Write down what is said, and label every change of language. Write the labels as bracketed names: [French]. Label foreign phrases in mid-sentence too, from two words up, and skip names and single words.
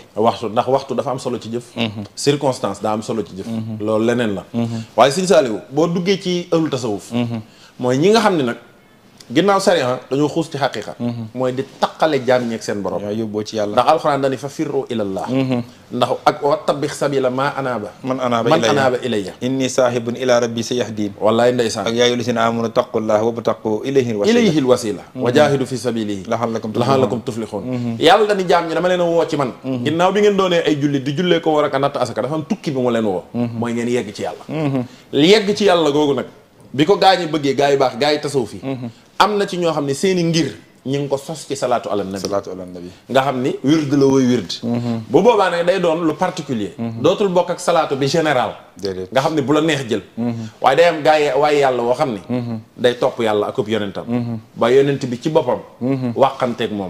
[Wolof] waxtu dafa am solo ci jëf circonstance daa am solo ci jëf loolu leneen la waaye Sëñ Saaliw boo duggee ci ëllu tasawuf mooy ñi nga xam ne nag ginnaaw sariya dañoo xuus ci xaqiqa mooy di taqale jaam ñeeg seen borom yóbboo ci yàlla ndax alxuraan dani fa [Arabic] ففروا إلى الله [Wolof] ndax ak [Arabic] واتبع سبيل من أناب إلي إني ذاهب إلى ربي سيهدين [Wolof] wallaay ndeysaan [Arabic] ak يا أيها الذين آمنوا اتقوا الله وابتغوا إليه الوسيلة وجاهدوا في سبيله لعلكم تفلحون [Wolof] yàlla dani jaam ñi dama leen a woo ci man ginnaaw bi ngeen doonee ay jullit di jullee ko war ak a natt asaka dafa am tukki bi mu leen woo mooy ngeen yegg ci yàlla yegg ci yàlla googu nag bi ko gaa ñi bëggee gaa yi baax gaa yi tasawuf fi am na ci ñoo xam ne seeni ngir ñi ngi ko sos ci [Arabic] صلاة على النبي [Wolof] nga xam ni wird la woy wird bu boobaa nag day doon lu particulier dootul bokk ak salaatu bi général nga xam ne bu la neex jël waaye day am gaa yi waaye yàlla woo xam ni day topp yàlla ak ëpp yonentam ba yonent bi ci boppam wàqanteeg moom